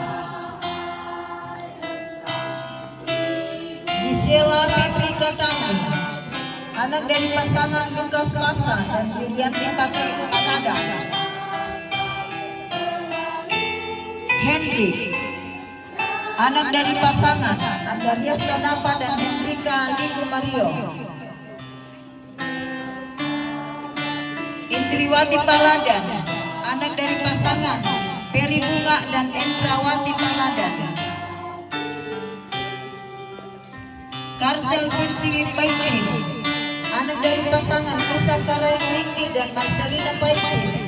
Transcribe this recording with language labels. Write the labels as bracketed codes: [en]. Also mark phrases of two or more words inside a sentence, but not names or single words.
[id] Gisela Fitri Katani, anak dari pasangan Lukas Lasa dan Yulianti Pakada. Henry, anak dari pasangan Andarias Tonapa dan Hendrika Ligu Mario. Intriwati Paladan, anak dari pasangan Peri Bunga dan Endrawati Paladan. Karsel Firsiri Paitin, anak dari pasangan Isa Karain Linggi dan Marcelina Paitin.